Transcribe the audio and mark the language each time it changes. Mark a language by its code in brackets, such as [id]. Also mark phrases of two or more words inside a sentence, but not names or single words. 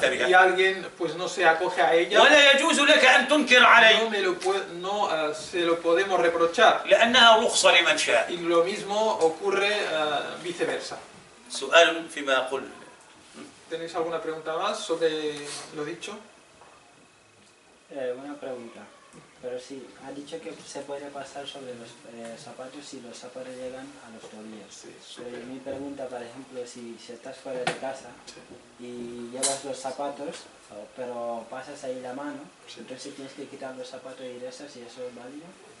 [es] y [ar] بها؟ [es] alguien pues no se acoge a ella, [ar] ولا يجوز لك أن تنكر [es] no, [ar] علي [es] no se lo podemos reprochar. [ar] لأنها رخصة لمن شاء. [es] Y lo mismo ocurre viceversa. [ar] سؤال فيما أقول. [es] ¿Tenéis alguna pregunta más sobre lo dicho? Una pregunta. Pero sí, ha dicho que se puede pasar sobre los zapatos si los zapatos llegan a los tobillos. Sí, Pero mi pregunta, por ejemplo, si estás fuera de casa y llevas los zapatos, pero pasas ahí la mano, entonces tienes que quitar los zapatos y regresas, ¿y eso es válido?